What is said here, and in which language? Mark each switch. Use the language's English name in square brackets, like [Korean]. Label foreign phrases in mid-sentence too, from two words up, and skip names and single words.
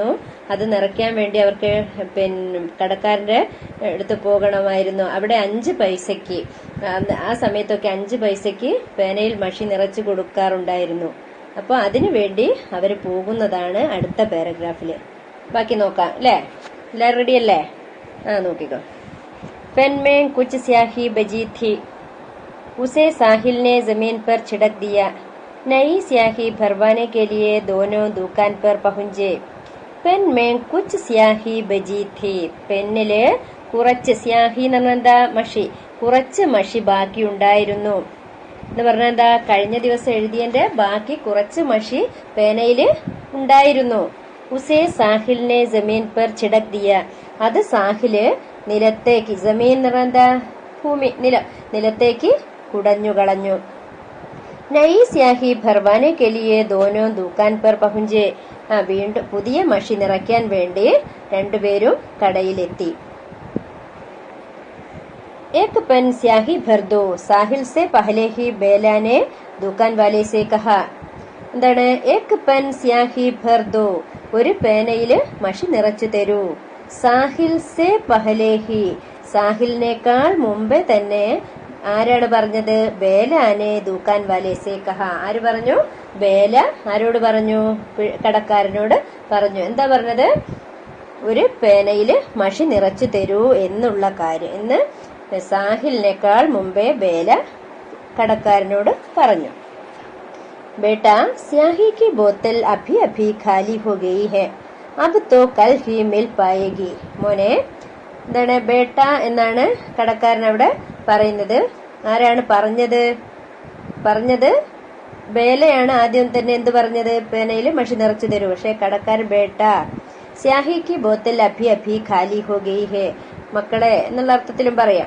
[Malayalam] അത് നിറയ്ക്കാൻ വേണ്ടി അവർക്ക് കടക്കാരന്റെ അടുത്ത് പോകണമായിരുന്നു. അവിടെ 5 പൈസയ്ക്ക്, ആ സമയത്തൊക്കെ 5 പൈസയ്ക്ക് പേനയിൽ മഷി നിറച്ചു കൊടുക്കാറുണ്ടായിരുന്നു. അപ്പൊ അതിനു വേണ്ടി അവര് പോകുന്നതാണ് അടുത്ത പാരഗ്രാഫില്. ബാക്കി നോക്കാം അല്ലേ? എല്ലാവരും റെഡി അല്ലേ? നോക്കിക്കോ. [Hindi] पेन में कुछ स्याही बची थी, उसे साहिल ने जमीन पर छिड़क दिया। नई स्याही भरवाने के लिए दोनों दुकान पर पहुंचे। पेन में कुछ स्याही बची थी, [Malayalam] പെന്നില് കുറച്ച്, സ്യാഹി എന്ന് പറഞ്ഞാൽ എന്താ? മഷി. കുറച്ച് മഷി ബാക്കി ഉണ്ടായിരുന്നു എന്ന് പറഞ്ഞാൽ എന്താ? കഴിഞ്ഞ ദിവസം എഴുതിയതിന്റെ ബാക്കി കുറച്ച് മഷി പേനയില് ഉണ്ടായിരുന്നു. [Hindi] उसे साहिल ने जमीन पर छिड़क दिया, [Malayalam] അത് സാഹില് നിലത്തേക്ക്, ജമീൻ എന്ന് പറഞ്ഞാൽ എന്താ? ഭൂമി, നിലത്തേക്ക് കുടഞ്ഞു കളഞ്ഞു. [Hindi] नई स्याही भरवाने के लिए दोनों दुकान पर पहुंचे, [Malayalam] വീണ്ടും പുതിയ മഷി നിറയ്ക്കാൻ വേണ്ടി രണ്ടുപേരും കടയിലെത്തി. [Hindi] एक पेन स्याही भर दो, साहिल से पहले ही बेला ने दुकान वाले से कहा. എന്താണ്? एक पेन स्याही भर दो, [Malayalam] ഒരു പേനയില് മഷി നിറച്ചു തരൂ. [Hindi] साहिल से पहले ही, [Malayalam] സാഹിലിനേക്കാൾ മുമ്പേ തന്നെ ആരാണ് പറഞ്ഞത്? [Hindi] बेला ने दुकान वाले से कहा. [Malayalam] ആര് പറഞ്ഞു? ബേല ആരോട് പറഞ്ഞു? കടക്കാരനോട് പറഞ്ഞു. എന്താ പറഞ്ഞത്? ഒരു പേനയില് മഷി നിറച്ചു തരൂ എന്നുള്ള കാര്യം എന്ന് സാഹിലിനേക്കാൾ മുമ്പേ ബേല കടക്കാരനോട് പറഞ്ഞു. [Hindi] बेटा स्याही की बोतल अभी अभी खाली हो गई है, अब तो कल ही मिल पाएगी. [Malayalam] മോനെ, എന്താണ്? ബേട്ട എന്നാണ് കടക്കാരൻ അവിടെ പറയുന്നത്. ആരാണ് പറഞ്ഞത്? ബേലയാണ് ആദ്യം തന്നെ എന്ത് പറഞ്ഞത്? പേനയില് മഷി നിറച്ചു തരൂ. പക്ഷെ കടക്കാരൻ [Hindi] बेटा स्याही की बोतल अभी अभी खाली हो गई है, [Malayalam] മക്കളെ എന്നുള്ള അർത്ഥത്തിലും പറയാം.